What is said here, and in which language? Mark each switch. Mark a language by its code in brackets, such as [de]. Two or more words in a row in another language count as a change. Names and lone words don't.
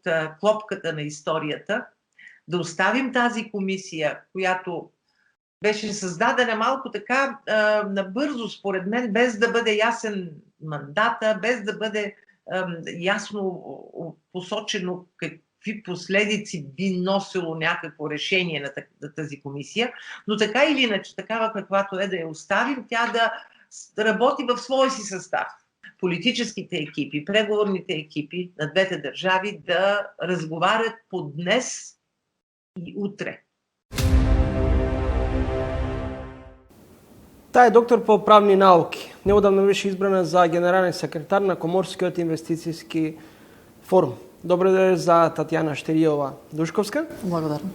[bg] клопката на историята, да оставим тази комисия, която беше създадена малко така набързо, според мен, без да бъде ясен мандата, без да бъде ясно посочено какви последици би носило някакво решение на тази комисия, но така или иначе, такава каквато е, да я оставим, тя да работи в своя си състав. Политическите екипи, преговорните екипи на двете държави да разговарят по днес и утре. [mk] Таа е доктор по правни науки. Неодавно беше избрана за генерален секретар на Коморскиот инвестицијски форум. Добро ден за Татјана Штеријова-Душковска. Благодарам.